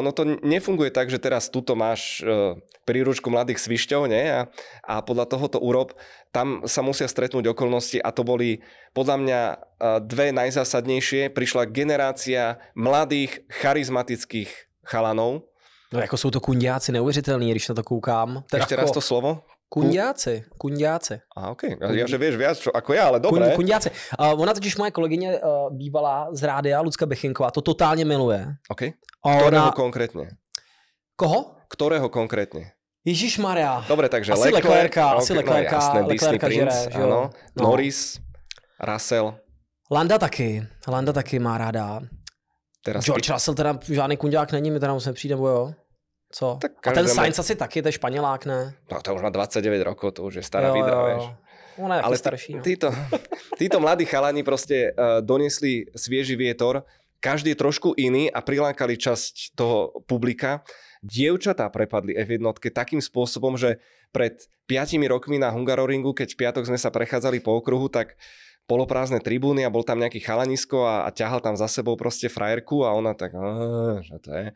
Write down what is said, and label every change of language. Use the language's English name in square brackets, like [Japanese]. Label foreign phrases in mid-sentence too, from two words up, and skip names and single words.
[Slovak] Ono to nefunguje tak, že teraz tuto máš príručku mladých svišťov, nie? A podľa toho to urob. Tam sa musia stretnúť okolnosti a to boli podľa mňa dve najzásadnejšie. Prišla generácia mladých, charizmatických chalanov. [Czech] No jako jsou to kundiáci neuvěřitelný, když na to koukám. [Slovak] Ešte raz to slovo? Kundiáci. A okej. Ja, že vieš viac ako ja, ale dobre. [Czech] Kundiáci. Ona totiž moje kolegyně bývalá z rádia, Lucka Bechinková, to totálně miluje. [Slovak] OK. Ktorého konkrétne? Koho? Ktorého konkrétne? Ježišmarja. Dobre, takže asi Leclerca. Asi [Czech] no jasné, Disney Prince, žere, [Slovak] áno. No. Norris, Russell. [Czech] Landa taky má ráda. Teraz George Russell teda žádný kundiák není, mi teda musím přijít, nebo jo? Co? Tak a ten Sainz asi taky, to je Španělák, ne? [Slovak] No to už má 29 rokov, to už je stará vidra, vieš. On je ale starší. No. Títo mladí chalani proste doniesli svieži vietor, každý je trošku iný a prilákali časť toho publika. Dievčatá prepadli F1 takým spôsobom, že pred 5 rokmi na Hungaroringu, keď v piatok sme sa prechádzali po okruhu, tak poloprázdne tribúny a bol tam nejaký chalanisko a ťahal tam za sebou proste frajerku a ona tak, že to je...